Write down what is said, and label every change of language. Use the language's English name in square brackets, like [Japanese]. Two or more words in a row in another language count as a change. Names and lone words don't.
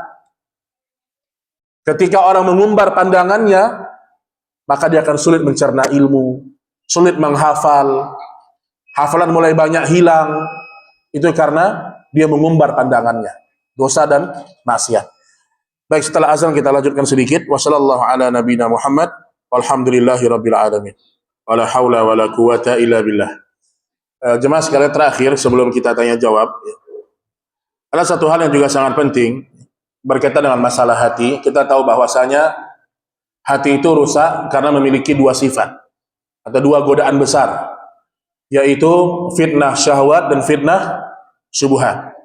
[Indonesian] Ketika orang mengumbar pandangannya, maka dia akan sulit mencerna ilmu, sulit menghafal, hafalan mulai banyak hilang. Itu karena dia mengumbar pandangannya. Dosa dan maksiat. Baik, setelah azan kita lanjutkan sedikit. [Arabic] وصلى الله على نبينا محمد والحمد لله رب العالمين. ولا حول ولا قوة إلا بالله. [Indonesian] Jemaah sekalian, terakhir sebelum kita tanya jawab, ada satu hal yang juga sangat penting berkaitan dengan masalah hati. Kita tahu bahwasanya hati itu rusak karena memiliki dua sifat atau dua godaan besar, yaitu fitnah syahwat dan fitnah syubhat.